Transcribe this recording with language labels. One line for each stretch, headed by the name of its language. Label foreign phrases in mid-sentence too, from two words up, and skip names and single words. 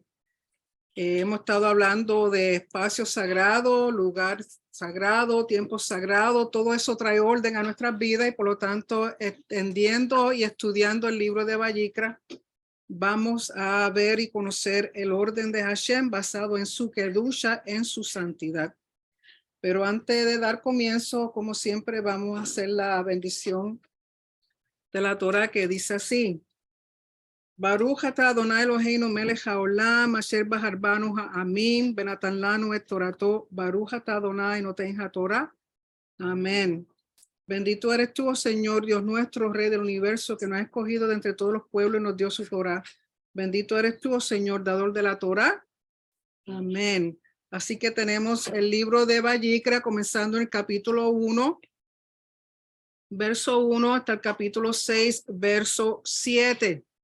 Spanish: Hemos estado hablando de espacio sagrado, lugar sagrado, tiempo sagrado, todo eso trae orden a nuestras vidas y por lo tanto, entendiendo y estudiando el libro de Vayikra, vamos a ver y conocer el orden de Hashem basado en su kedusha, en su santidad. Pero antes de dar comienzo, como siempre, vamos a hacer la bendición de la Torah que dice así.
Hebrew: ברוך אתה אדוני אלוהינו מלך העולם אשר בחר בנו העמים בנתן לנו את תורתו ברוך אתה אדוני נותן התורה.
Spanish: Amén. Bendito eres tú, oh Señor, Dios nuestro, Rey del universo, que nos ha escogido de entre todos los pueblos y nos dio su Torah. Bendito eres tú, oh Señor, dador de la Torah. Amén. Así que tenemos el libro de Vayikra, comenzando en el capítulo 1, verso 1, hasta el capítulo 6, verso 7.